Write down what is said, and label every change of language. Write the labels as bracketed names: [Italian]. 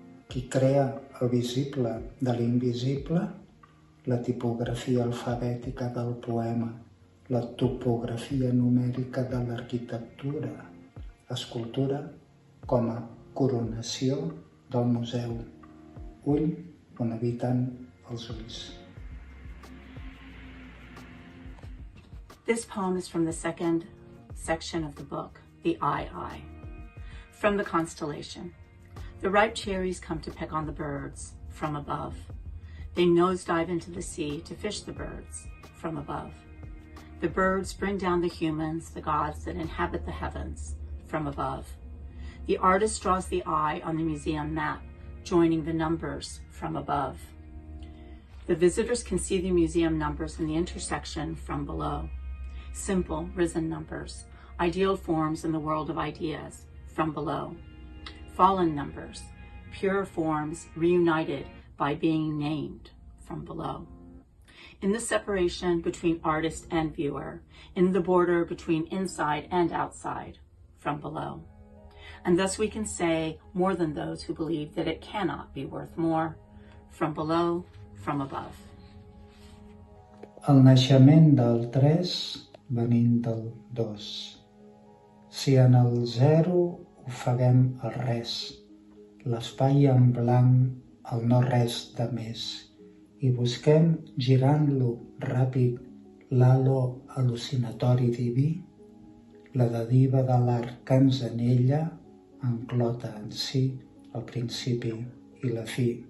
[Catalan] Qui crea el visible de l'invisible, la tipografia alfabètica del poema, la topografia numèrica de l'arquitectura, escultura com a coronació del museu, ull on habiten els ulls. [English] This poem is from the second section of the book, The Eye. From the constellation. The ripe cherries come to peck on the birds from above. They nosedive into the sea to fish the birds from above. The birds bring down the humans, the gods that inhabit the heavens from above. The artist draws the eye on the museum map, joining the numbers from above. The visitors can see the museum numbers in the intersection from below. Simple, risen numbers, ideal forms in the world of ideas from below. Fallen numbers, pure forms reunited by being named from below. In the separation between artist and viewer, in the border between inside and outside from below. And thus we can say more than those who believe that it cannot be worth more, from below, from above. [Catalan] El naixement del 3 venint del 2. Si en el 0 ofeguem el res, l'espai en blanc, el no res de més, i busquem, girant-lo ràpid, l'halo al·lucinatori diví, la dadiva de l'art que ens anella enclota en si el principi i la fi.